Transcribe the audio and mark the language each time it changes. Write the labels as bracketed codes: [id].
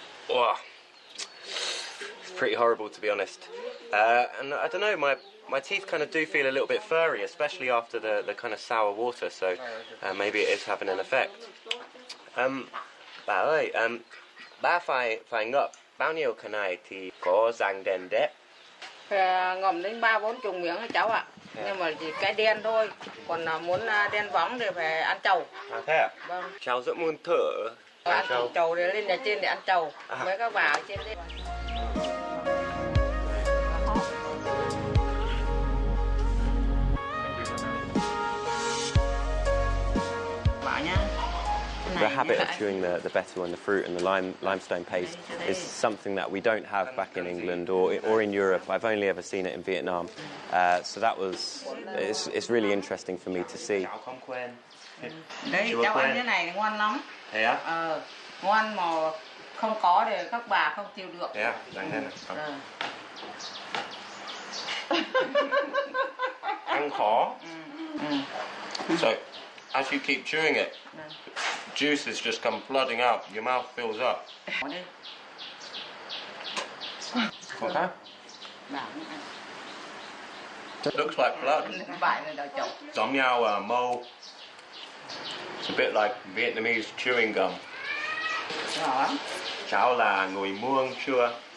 [en] Oh, it's pretty horrible to be honest. And I don't know, my teeth kind of do feel a little bit furry, especially after the kind of sour water, so maybe it is having an effect. [vi] Bà ơi, bà phải ngậm bao nhiêu cái này thì có răng đen đẹp? Ngậm đến 30-40 miếng ấy cháu ạ. Nhưng mà chỉ cái đen thôi. Còn muốn đen bóng thì phải ăn trầu. À thế à? Vâng. Cháu rất muốn thử. Ăn trầu để lên nhà trên để ăn trầu. Mấy các bà ở trên đây. [en] The habit of chewing the betel and the fruit and the limestone paste is something that we don't have back in England or in Europe. I've only ever seen it in Vietnam. So it's really interesting for me to see. [vi] Đấy, cháu ăn cái này ngon lắm. Thế á? Ngon mà không có thì các bà không chịu được. Thế à? Răng đen à? Ăn khó. [en] So, as you keep chewing it, juices just come flooding out. Your mouth fills up. Okay. It looks like blood. [vi] Giống nhau mâu. [en] It's a bit like Vietnamese chewing gum. [vi] Cháu là người Mường chưa?